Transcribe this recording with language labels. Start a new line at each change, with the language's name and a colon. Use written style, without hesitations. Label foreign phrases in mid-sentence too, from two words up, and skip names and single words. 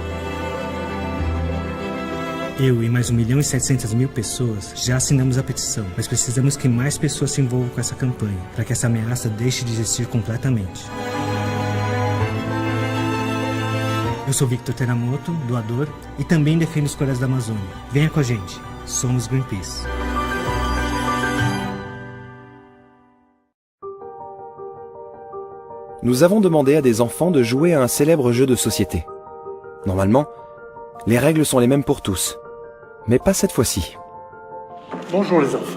Portuguese: Eu e mais 1.700.000 pessoas já assinamos a petição, mas precisamos que mais pessoas se envolvam com essa campanha, para que essa ameaça deixe de existir completamente. Eu sou Victor Teramoto, doador, e também defendo os corais da Amazônia. Venha com a gente, somos Greenpeace.
French: Nous avons demandé à des enfants de jouer à un célèbre jeu de société. Normalement, les règles sont les mêmes pour tous. Mais pas cette fois-ci. Bonjour les enfants.